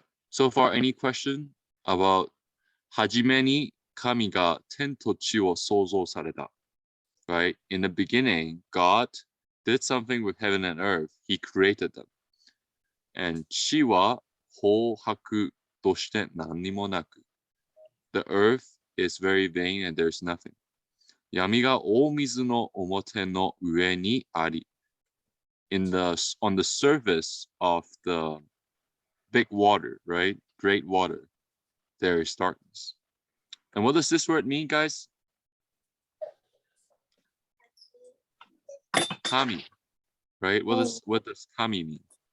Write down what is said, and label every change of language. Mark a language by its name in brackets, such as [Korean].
[English] So far, any question about [Japanese] 初めに神が天と地を創造された? [English] Right? In the beginning, God did something with heaven and earth. He created them. And [Japanese] 地は荒白として何にもなく. [English] The earth is very vain and there's nothing. [Japanese] 闇が大水の表の上にあり. [English] On the surface of the big water, right? Great water, there is darkness. And what does this word mean, guys? Kami, right? What does kami mean?